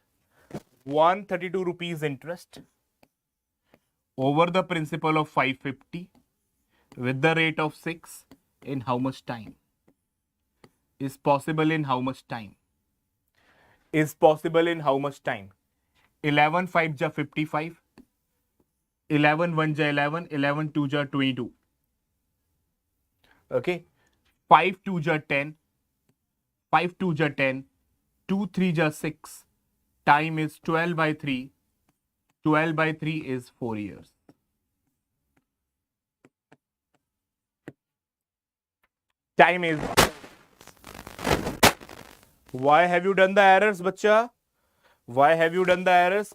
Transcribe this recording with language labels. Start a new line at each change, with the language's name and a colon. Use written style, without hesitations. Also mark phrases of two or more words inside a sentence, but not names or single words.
English: 132 rupees interest over the principal of 550 with the rate of 6 in how much time? Is possible in how much time? Is possible in how much time? 11 5 ja 55. 11 1 ja 11. 11 2 ja 22. Okay. 5 2 ja 10. 5 2 ja 10. 2 3 ja 6. Time is 12 by 3. 12 by 3 is 4 years. Time is. Why have you done the errors, bacha? Why have you done the errors?